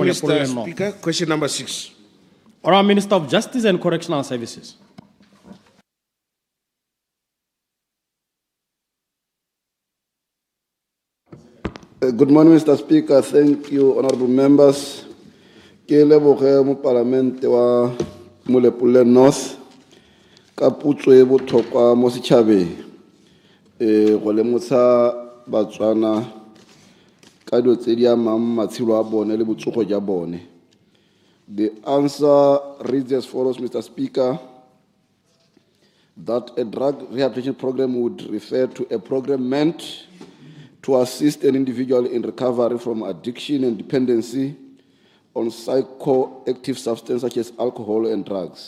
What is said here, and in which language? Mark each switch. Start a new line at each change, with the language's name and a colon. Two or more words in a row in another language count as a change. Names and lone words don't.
English: Morning, Mr. Molepolen North. Speaker. Question number 6. Honorable Minister of Justice and Correctional Services. Good morning, Mr. Speaker. Thank you, honorable members.
Tswana: Ke leboge mo parlamente wa Molepolen North ka putso e botlhokwa mo setšhabeng go lemosa Batswana ka dilo tse di amang matshelo a bone le botsogo jwa bone.
English: The answer reads as follows, Mr. Speaker, that a drug rehabilitation program would refer to a program meant to assist an individual in recovery from addiction and dependency on psychoactive substances such as alcohol and drugs.